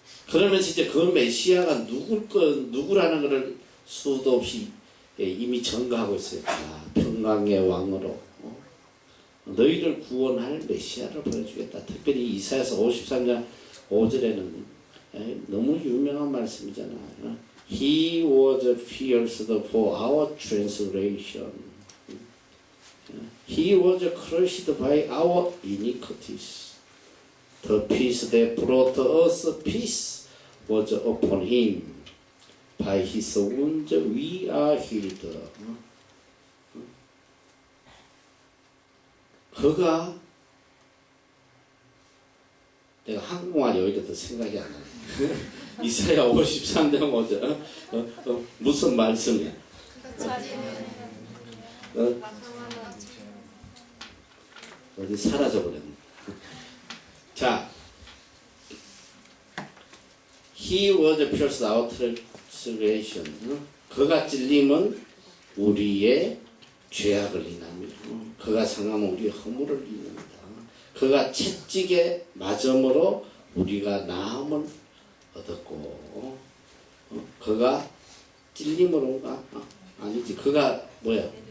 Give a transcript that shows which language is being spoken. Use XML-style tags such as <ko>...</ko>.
<ko>그러면서 이제 그 메시아가 누구라는 것을 수도 없이 이미 전가하고 있어요. 평강의 왕으로 너희를 구원할 메시아를 보내주겠다. 특별히 이사야서 53장 5절에는 너무 유명한 말씀이잖아요.</ko> <en>He was pierced for our transgression. He was crushed by our iniquities. The peace that brought us peace was upon him. By his wounds we are healed.</en> <ko>그가 내가 한국말 여기도 생각이 안 나네. 이사야 53장 5절 무슨 말씀이야? 어디 사라져버렸네. 자,</ko> <en>He was pierced our transgression.</en> <ko>그가 찔림은 우리의 죄악을 인하며 그가 상함은 우리의 허물을 인합니다. 그가 채찍에 맞음으로 우리가 나음을 얻었고 그가 찔림으로인가? 아니지. 그가 뭐야?</ko>